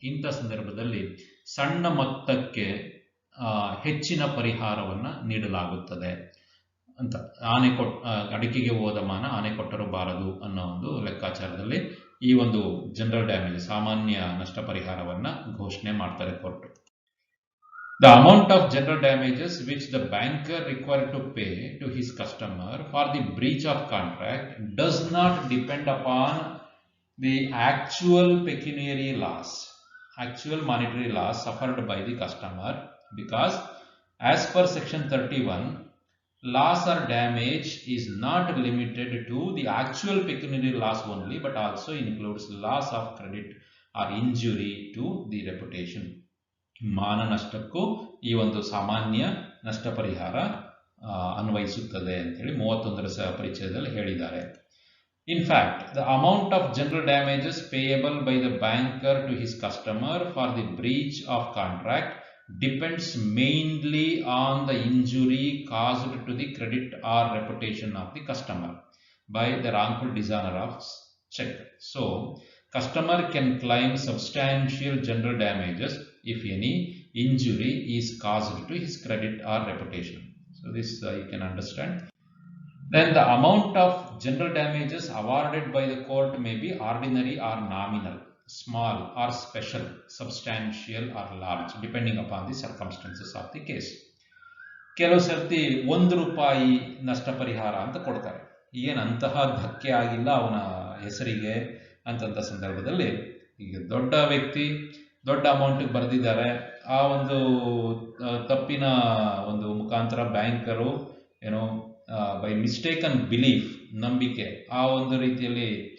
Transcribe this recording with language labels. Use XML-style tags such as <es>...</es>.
<kn>ಇಂಥ ಸಂದರ್ಭದಲ್ಲಿ ಸಣ್ಣ ಮೊತ್ತಕ್ಕೆ ಹೆಚ್ಚಿನ ಪರಿಹಾರವನ್ನು ನೀಡಲಾಗುತ್ತದೆ ಅಂತ. ಅಡಿಕೆಗೆ ಹೋದ ಮಾನ ಆನೆ ಕೊಟ್ಟರೂ ಬಾರದು ಅನ್ನೋ ಒಂದು ಲೆಕ್ಕಾಚಾರದಲ್ಲಿ ಈ ಒಂದು ಜನರಲ್ ಡ್ಯಾಮೇಜ್ ಸಾಮಾನ್ಯ ನಷ್ಟ ಪರಿಹಾರವನ್ನು ಘೋಷಣೆ ಮಾಡ್ತಾರೆ court.</kn> <en>The amount of general damages which the banker required to pay to his customer for the breach of contract does not depend upon the actual pecuniary loss, actual monetary loss suffered by the customer, because as per section 31, loss or damage is not limited to the actual pecuniary loss only, but also includes loss of credit or injury to the reputation.</en> <kn>ಮಾನ ನಷ್ಟಕ್ಕೂ ಈ ಒಂದು ಸಾಮಾನ್ಯ ನಷ್ಟ ಪರಿಹಾರ ಅನ್ವಯಿಸುತ್ತದೆ ಅಂತೇಳಿ 31ರ ಪರಿಚಯದಲ್ಲಿ ಹೇಳಿದ್ದಾರೆ.</kn> <en>In fact, the amount of general damages payable by the banker to his customer for the breach of contract depends mainly on the injury caused to the credit or reputation of the customer by the wrongful dishonor of check. So, customer can claim substantial general damages if any injury is caused to his credit or reputation. So, this you can understand. Then the amount of general damages awarded by the court may be ordinary or nominal, small or special, substantial or large, depending upon the circumstances of the case.</en> <kn>ಕೆಲವು ಸರ್ತಿ ₹1 ನಷ್ಟ ಪರಿಹಾರ ಅಂತ ಕೊಡ್ತಾರೆ. ಏನಂತಹ ಧಕ್ಕೆ ಆಗಿಲ್ಲ ಅವನ ಹೆಸರಿಗೆ ಅಂತಂತ ಸಂದರ್ಭದಲ್ಲಿ, ಈಗ ದೊಡ್ಡ ವ್ಯಕ್ತಿ ದೊಡ್ಡ ಅಮೌಂಟ್ ಬರೆದಿದ್ದಾರೆ, ಆ ಒಂದು ತಪ್ಪಿನ ಒಂದು ಮುಖಾಂತರ ಬ್ಯಾಂಕರು ಏನೋ</kn> <en>by mistaken belief,</en> <kn>ನಂಬಿಕೆ, ಆ ಒಂದು ರೀತಿಯಲ್ಲಿ</kn>